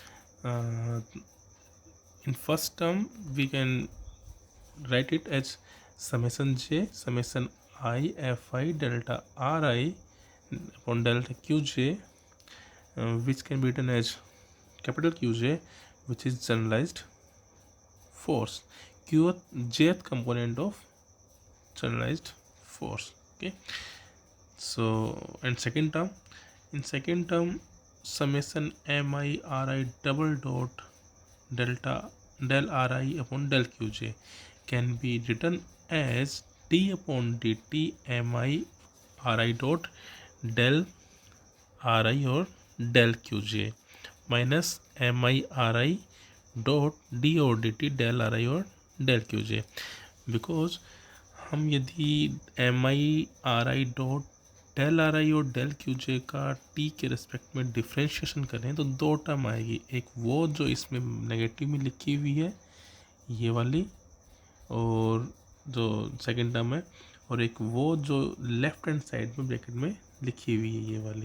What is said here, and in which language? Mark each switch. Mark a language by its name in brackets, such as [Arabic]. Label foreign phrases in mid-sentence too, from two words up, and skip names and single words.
[English] In first term, we can write it as summation j summation I fi delta ri upon delta qj, which can be written as capital Qj, which is generalized force, jth component of generalized force. Okay, so and second term, in second term, summation mi ri double dot delta del ri upon del qj can be written as d upon dt mi ri dot del ri or del qj minus mi ri dot d और dt del ri और [Hindi] del qj, बिकॉज हम यदि [English] m i r i dot del r i [Hindi] और [English] del q j [Hindi] का टी के रिस्पेक्ट में डिफ्रेंशिएशन करें तो दो टर्म आएगी, एक वो जो इसमें नेगेटिव में लिखी हुई है ये वाली, और जो [English] second term [Hindi] है, और एक वो जो [English] left hand side [Hindi] में ब्रैकेट में लिखी हुई है ये वाली.